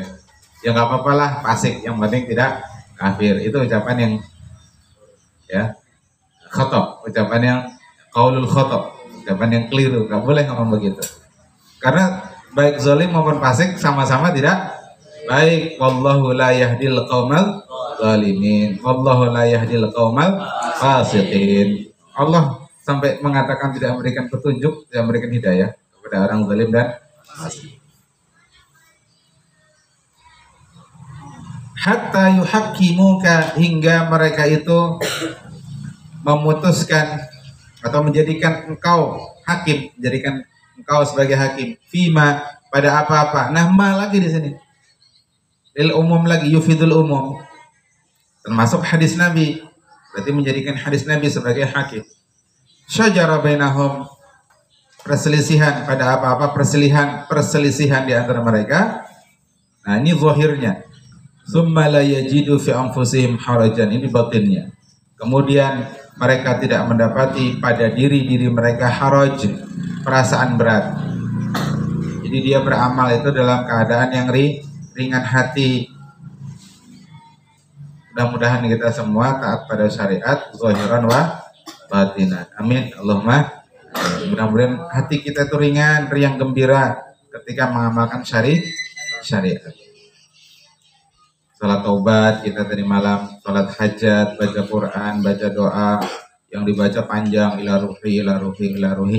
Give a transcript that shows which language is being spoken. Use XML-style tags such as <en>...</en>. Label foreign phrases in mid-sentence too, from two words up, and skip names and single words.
<id>Ya nggak apa-apa lah, fasik yang penting tidak kafir. Itu ucapan yang ya khotob, ucapan yang</id> <ar>قول الخطأ,</ar> <id>ucapan yang keliru. Nggak boleh ngomong begitu. Karena baik zalim maupun fasik sama-sama tidak baik.</id> <ar>والله لا يهدي القوم الظالمين والله لا يهدي القوم الفاسقين.</ar> <id>Allah sampai mengatakan tidak memberikan petunjuk, tidak memberikan hidayah kepada orang zalim dan fasik.</id> <ar>حتى يحكموك,</ar> <id>hingga mereka itu memutuskan atau menjadikan engkau hakim, menjadikan engkau sebagai hakim. Fima, pada apa-apa. Nah, ma lagi di sini.</id> <ar>للعموم lagi, يفيد العموم.</ar> <id>Termasuk hadis Nabi. Berarti menjadikan hadis Nabi sebagai hakim.</id> <ar>شجر بينهم,</ar> <id>perselisihan pada apa-apa, perselisihan di antara mereka. Nah, ini zahirnya.</id> <ar>ثم لا يجدوا في أنفسهم حرجا,</ar> <id>ini batinnya. Kemudian mereka tidak mendapati pada diri-diri mereka haraj, perasaan berat. Jadi dia beramal itu dalam keadaan yang ringan hati. Mudah-mudahan kita semua taat pada syariat</id> <ar>ظاهرا وباطنا.</ar> <id>Amin. Allahumma. Mudah-mudahan hati kita itu ringan, riang gembira ketika mengamalkan syariat. Salat taubat kita tadi malam, salat hajat, baca Quran, baca doa yang dibaca panjang,</id> <ar>إلى روحي.</ar>